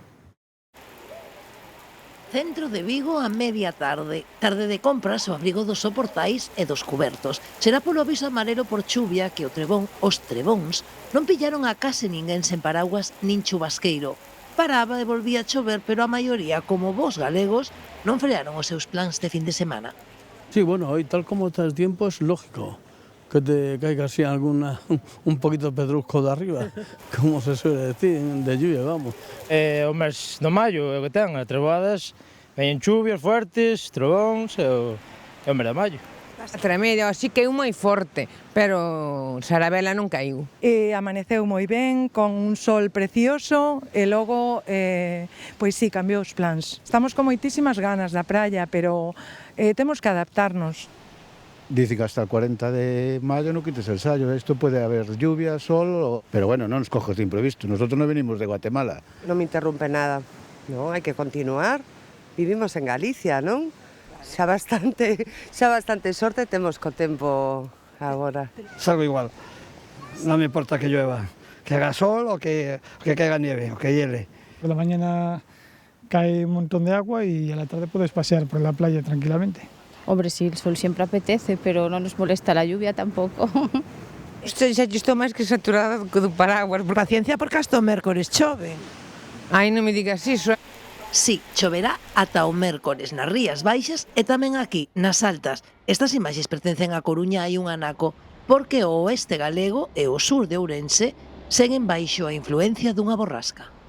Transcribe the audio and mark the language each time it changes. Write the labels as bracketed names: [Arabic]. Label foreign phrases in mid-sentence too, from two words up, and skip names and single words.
[Galician] Centro de Vigo a media tarde. Tarde de compras ao abrigo dos soportais e dos cubertos. Será polo aviso amarelo por chuvia que o trebón, os trebóns, non pillaron a case ninguén sen paraguas nin chubasqueiro. Paraba e volvía a chover, pero a maioría, como vos galegos, non frearon os seus plans de fin de semana. [Spanish] Sí, bueno, hoy tal como está el tiempo es lógico que te caiga así un poquito pedrusco de arriba, como se suele decir, de lluvia, vamos. [Galician] O mes de maio é o que ten, as treboadas, veñen chuvias fuertes, trovóns, e o mes de maio. Tremendo, así que é moi forte, pero Sarabela non caiu. Amaneceu moi ben, con un sol precioso, e logo, pois sí, cambiou os plans. Estamos con moitísimas ganas da praia, pero temos que adaptarnos. [Spanish] Dice que hasta el 40 de mayo no quites el sayo. Esto puede haber lluvia, sol, pero bueno, no nos coges de imprevisto. Nosotros no venimos de Guatemala. [Galician] Non me interrumpe nada. No, hai que continuar. Vivimos en Galicia, non? Xa bastante sorte temos co tempo agora. Salgo igual. Non me importa que llueva. [Spanish] Que haga sol o que caiga nieve, o que hiele. Por la mañana cae un montón de agua y a la tarde puedes pasear por la playa tranquilamente. Hombre, sí, el sol siempre apetece, pero no nos molesta la lluvia tampoco. [Galician] Xa estou máis que saturada do paraguas. Paciencia porque hasta o mércores chove. Ai, non me digas iso. Sí, choverá ata o mércores nas Rías Baixas e tamén aquí, nas Altas. Estas imaxes pertencen a Coruña hai un anaco, porque o oeste galego e o sur de Ourense seguen baixo a influencia dunha borrasca.